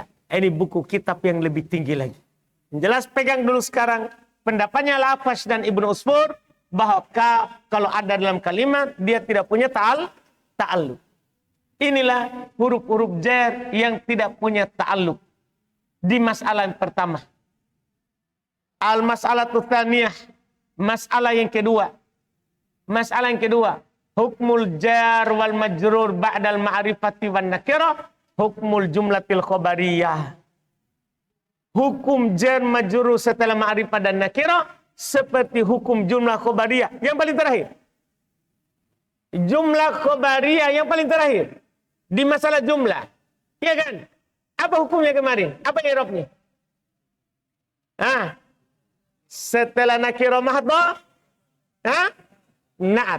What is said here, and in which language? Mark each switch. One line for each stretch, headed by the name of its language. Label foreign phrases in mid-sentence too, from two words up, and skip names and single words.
Indonesian: Ini buku kitab yang lebih tinggi lagi. Jelas pegang dulu sekarang pendapatnya Al-Akhfash dan Ibnu Usfur bahwa kaf kalau ada dalam kalimat dia tidak punya ta'alluq. Inilah huruf-huruf jar yang tidak punya ta'alluq di masalah yang pertama.
Arabic: المسألة الثانية,
Indonesian: masalah yang kedua. Masalah yang kedua,
Arabic: حكم الجار والمجرور بعد المعرفة والنكرة، حكم الجملة الخبرية.
Indonesian: Hukum jar majrur setelah ma'rifah dan nakirah seperti hukum jumlah khabariyah yang paling terakhir. Jumlah khabariyah yang paling terakhir di masalah jumlah. Iya kan? Apa hukumnya kemarin? Apa i'rabnya? Setelah
Arabic: نكرة محضة,
Indonesian: na'at.